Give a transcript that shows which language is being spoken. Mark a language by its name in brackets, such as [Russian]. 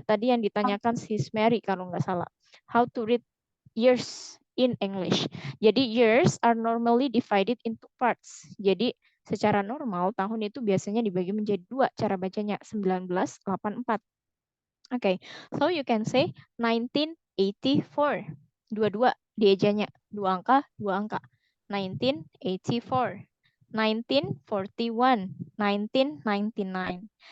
[Indonesian] Tadi yang ditanyakan Sis Mary kalau nggak salah. [English] How to read years in English. [Indonesian] Jadi [English] years are normally divided into parts. [Indonesian] Jadi secara normal tahun itu biasanya dibagi menjadi dua cara bacanya, 1984. [English] So you can say 1984. [Indonesian] Dua-dua diejanya, dua angka. [English] 1984, 1941, 1999.